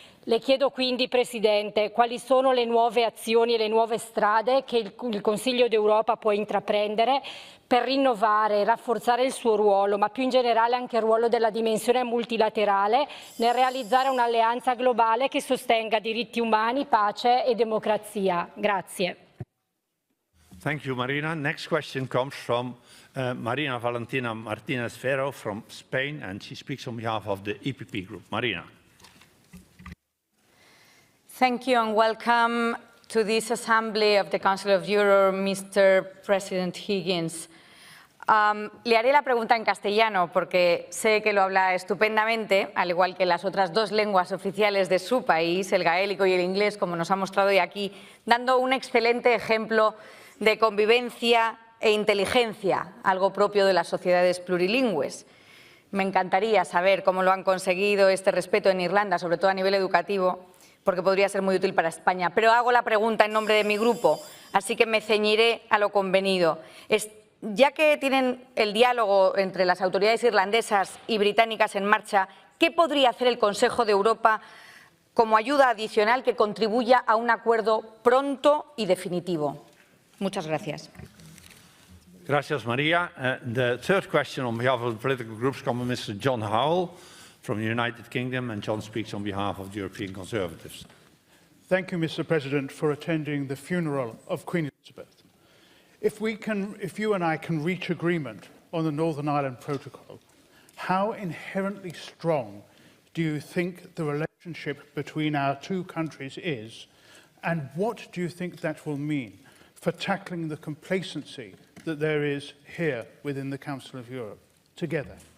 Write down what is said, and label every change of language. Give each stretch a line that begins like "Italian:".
Italian: Le chiedo quindi, Presidente, quali sono le nuove azioni e le nuove strade che il Consiglio d'Europa può intraprendere per rinnovare e rafforzare il suo ruolo, ma più in generale anche il ruolo della dimensione multilaterale nel realizzare un'alleanza globale che sostenga diritti umani, pace e democrazia. Grazie.
English: Thank you, Marina. Next question comes from Marina Valentina Martinez Ferro from Spain, and she speaks on behalf of the EPP group. Marina. Thank you and welcome to this Assembly of the Council of Europe, Mr. President Higgins.
Spanish: Le haré la pregunta en castellano porque sé que lo habla estupendamente, al igual que las otras dos lenguas oficiales de su país, el gaélico y el inglés, como nos ha mostrado hoy aquí, dando un excelente ejemplo de convivencia e inteligencia, algo propio de las sociedades plurilingües. Me encantaría saber cómo lo han conseguido este respeto en Irlanda, sobre todo a nivel educativo, porque podría ser muy útil para España. Pero hago la pregunta en nombre de mi grupo, así que me ceñiré a lo convenido. Ya que tienen el diálogo entre las autoridades irlandesas y británicas en marcha, ¿qué podría hacer el Consejo de Europa como ayuda adicional que contribuya a un acuerdo pronto y definitivo? Muchas gracias. Gracias, Maria.
English: The third question on behalf of the political groups comes from Mr. John Howell from the United Kingdom, and John speaks on behalf of the European Conservatives. Thank you, Mr. President, for attending the funeral of Queen Elizabeth. If you and I can reach agreement on the Northern Ireland Protocol, how inherently strong do you think the relationship between our two countries is, and what do you think that will mean for tackling the complacency that there is here within the Council of Europe, together?